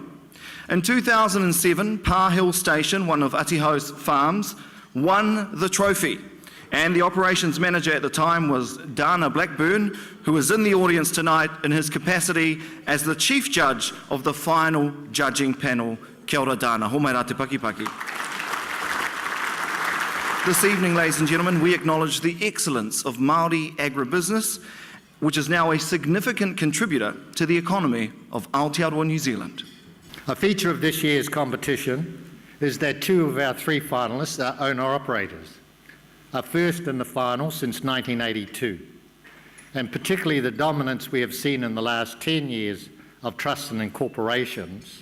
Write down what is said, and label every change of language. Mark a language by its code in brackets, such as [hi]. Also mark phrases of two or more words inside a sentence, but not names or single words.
[en] In 2007, Pa Hill Station, one of Atiho's farms, won the trophy, and the operations manager at the time was Dana Blackburn, who is in the audience tonight in his capacity as the chief judge of the final judging panel. [mi] Kia ora, Dana. Ho mai rā te pakipaki. [en] This evening, ladies and gentlemen, we acknowledge the excellence of Māori agribusiness, which is now a significant contributor to the economy of Aotearoa, New Zealand. A feature of this year's competition is that two of our three finalists are owner-operators, a first in the final since 1982, and particularly the dominance we have seen in the last 10 years of trusts and incorporations.